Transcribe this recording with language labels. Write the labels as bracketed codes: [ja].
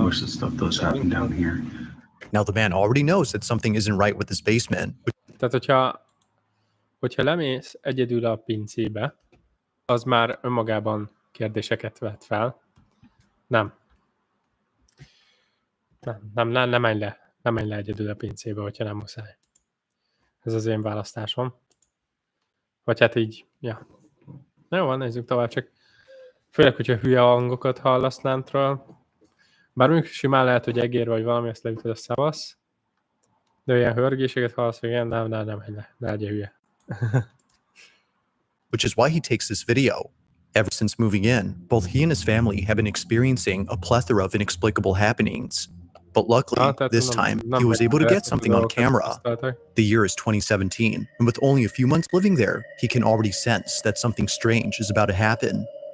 [en] Most of the stuff does happen down here. Now the man already knows that something isn't right with his basement. [hu] Tehát, hogyha lemész egyedül a pincébe, az már önmagában kérdéseket vet fel. Nem menj le. Nem menj le egyedül a pincébe, hogyha nem muszáj. Ez az én választásom. Vagy hát így, ja. Na jó, nézzük tovább, csak főleg, hogyha hülye hangokat hallasz lentről. Bár mondjuk simán lehet, hogy egér vagy valami, ezt leütöd a szavasz. De ilyen hörgéseket hallasz, hogy ilyen, nem menj le, ne legyen hülye. [en] Which is why he takes this video. Ever since moving in, both he and his family have been experiencing a plethora of inexplicable happenings. But luckily, this time, he was able to get something on camera. The year is 2017, and with only a few months living there, he can already sense that something strange is about to happen.